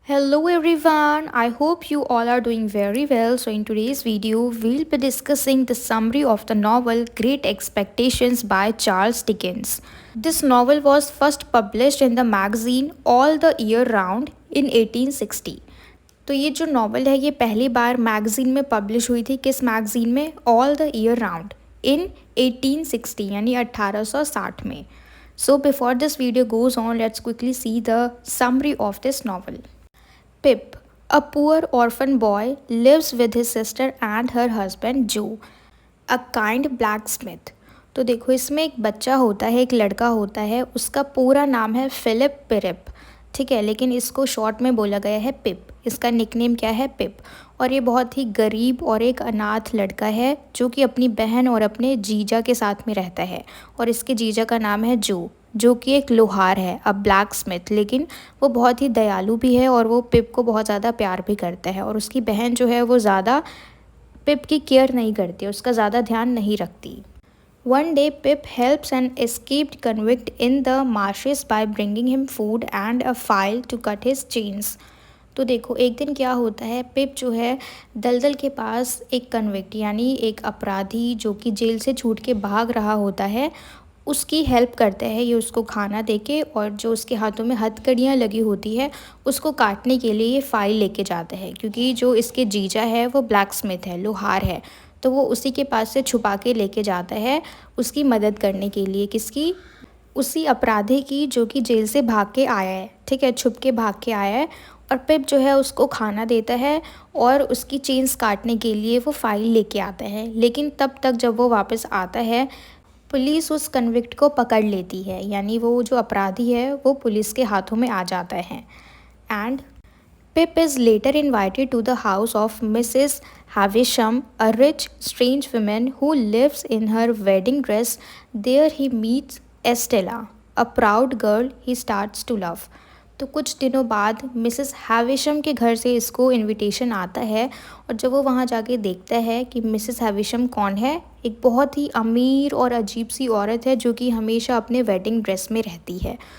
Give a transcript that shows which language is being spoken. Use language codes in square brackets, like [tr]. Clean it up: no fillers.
[en] Hello everyone, I hope you all are doing very well. So, in today's video, we'll be discussing the summary of the novel Great Expectations by Charles Dickens. This novel was first published in the magazine All the Year Round in 1860. [hi] तो ये जो novel है ये पहली बार magazine में publish हुई थी। किस मैगज़ीन में? All the year round in 1860 यानी 1860 में. [en] So before this video goes on, let's quickly see the summary of this novel. Pip, a poor orphan boy, lives with his sister and her husband Joe, a kind blacksmith. [hi] तो देखो इसमें एक बच्चा होता है, एक लड़का होता है, उसका पूरा नाम है फिलिप पिरिप. ठीक है, लेकिन इसको शॉर्ट में बोला गया है पिप. इसका निकनेम क्या है? पिप. और ये बहुत ही गरीब और एक अनाथ लड़का है जो कि अपनी बहन और अपने जीजा के साथ में रहता है. और इसके जीजा का नाम है जो कि एक लोहार है, अ ब्लैक स्मिथ. लेकिन वो बहुत ही दयालु भी है और वो पिप को बहुत ज़्यादा प्यार भी करता है. और उसकी बहन जो है वो ज़्यादा पिप की केयर नहीं करती, उसका ज़्यादा ध्यान नहीं रखती. [en] One day Pip helps an escaped convict in the marshes by bringing him food and a file to cut his chains. [hi] तो देखो एक दिन क्या होता है, पिप जो है दलदल के पास एक कन्विक्ट यानी एक अपराधी जो कि जेल से छूट के भाग रहा होता है उसकी हेल्प करता है. ये उसको खाना देके और जो उसके हाथों में हथकड़ियाँ लगी होती है उसको काटने के लिए ये फाइल लेके जाता है. क्योंकि जो इसके जीजा है वो ब्लैक स्मिथ है, लोहार है, तो वो उसी के पास से छुपा के लेके जाता है उसकी मदद करने के लिए. किसकी? उसी अपराधी की जो कि जेल से भाग के आया है. ठीक है, छुप के भाग के आया है. और पिप जो है उसको खाना देता है और उसकी चेन्स काटने के लिए वो फाइल लेके आता है. लेकिन तब तक जब वो वापस आता है पुलिस उस कन्विक्ट को पकड़ लेती है, यानी वो जो अपराधी है वो पुलिस के हाथों में आ जाता है. [en] And Pip is later invited to the house of Mrs. Havisham, a rich, strange woman who lives in her wedding dress. There he meets Estella, a proud girl he starts to love. [hi] तो कुछ दिनों बाद Mrs हैविशम के घर से इसको invitation आता है. और जब वो वहाँ जाके देखता है कि मिसेस हैविशम कौन है, एक बहुत ही अमीर और अजीब सी औरत है जो कि हमेशा अपने वेडिंग ड्रेस में रहती है.